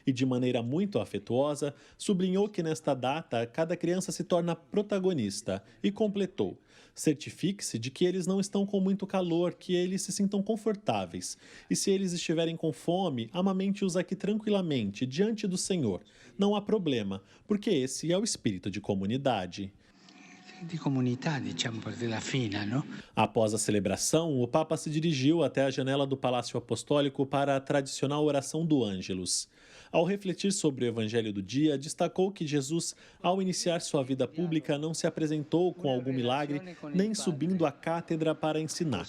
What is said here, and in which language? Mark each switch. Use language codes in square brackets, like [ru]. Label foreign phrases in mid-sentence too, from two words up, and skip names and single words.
[pt] E, de maneira muito afetuosa, sublinhou que nesta data cada criança se torna protagonista e completou: certifique-se de que eles não estão com muito calor, que eles se sintam confortáveis. E se eles estiverem com fome, amamente-os aqui tranquilamente, diante do Senhor. Não há problema, porque esse é o espírito de comunidade. De comunidade, [it] diciamo, per la fina, não? [pt] Após a celebração, o Papa se dirigiu até a janela do Palácio Apostólico para a tradicional oração do Ângelus. Ao refletir sobre o evangelho do dia, destacou que Jesus, ao iniciar sua vida pública, não se apresentou com algum milagre, nem subindo à cátedra para ensinar.